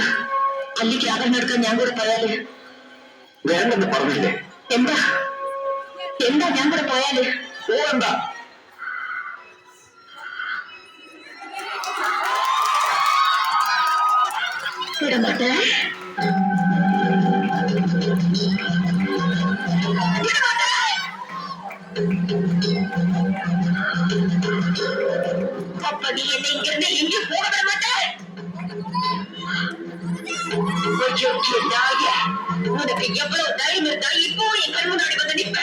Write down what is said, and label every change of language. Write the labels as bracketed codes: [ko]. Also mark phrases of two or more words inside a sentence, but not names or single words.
[ml] അല്ലിക്ക് ആഭരണം എടുക്കാൻ ഞാൻ കൂടെ പോയാല്? വേണ്ടെന്ന് പറഞ്ഞില്ലേ? എന്താ എന്താ ഞാൻ കൂടെ പോയാല്? പോകണ്ട. വിടമാട്ടെ. [ta] அப்ப நீ என்னை இங்கிருந்து எங்கே போக விட மாட்டாய்? உனக்கு எவ்வளவு தைரியம் இருந்தா இப்போ என் கண் முன்னாடி வந்து நிற்ப?